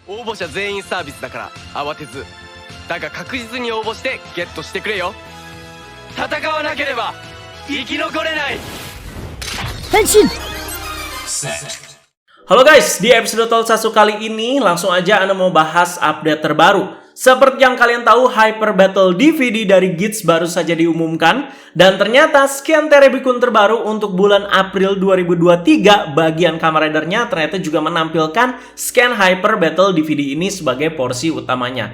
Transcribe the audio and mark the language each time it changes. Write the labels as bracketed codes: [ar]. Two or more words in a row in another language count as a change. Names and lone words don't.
[ja] 応募者全員サービスだから慌てずだが確実に応募してゲットしてくれよ。戦わなければ生き残れない。 Henshin! [id] Halo guys, di episode Tokusatsu kali ini langsung aja Anda mau bahas update terbaru. Seperti yang kalian tahu, Hyper Battle DVD dari GITS baru saja diumumkan. Dan ternyata scan Terebikun terbaru untuk bulan April 2023 bagian Kamen Rider-nya ternyata juga menampilkan scan Hyper Battle DVD ini sebagai porsi utamanya.